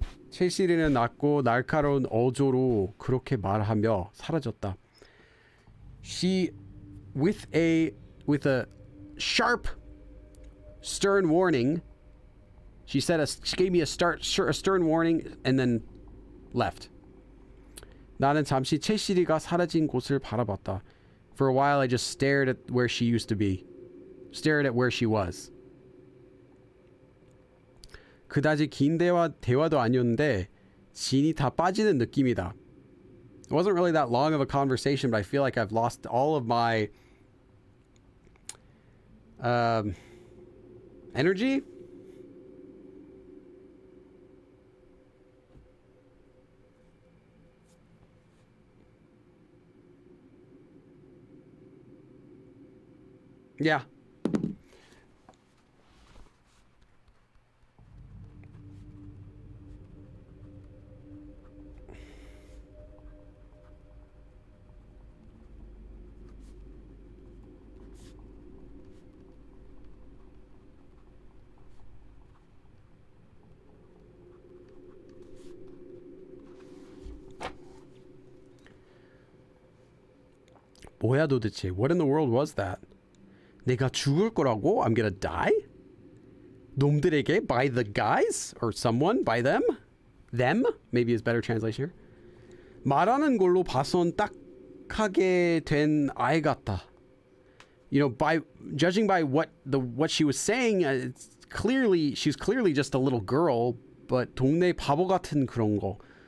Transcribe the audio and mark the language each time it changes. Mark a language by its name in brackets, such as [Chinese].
[Korean] 첼시리는 낮고 날카로운 어조로 그렇게 말하며 사라졌다. [English] She, with a sharp, stern warning, she gave me a stern warning and then left. [Korean] 나는 잠시 첼시리가 사라진 곳을 바라봤다. [English] For a while, I just stared at where she used to be. Stared at where she was. [Korean] 그다지 긴 대화도 아니었는데 진이 다 빠지는 느낌이다. [English] It wasn't really that long of a conversation, but I feel like I've lost all of my energy. Yeah. [Korean] 뭐야 도대체? [English] What in the world was that? [Korean] 내가 죽을 거라고? [English] I'm gonna die? [Korean] 놈들에게? [English] By the guys? Or someone? By them? Them? Maybe is better translation here. [Korean] 말하는 걸로 봐선 딱하게 된 아이 같다. [English] You know, by judging by what she was saying, she's clearly just a little girl, but [Korean] 동네 바보 같은 그런 거.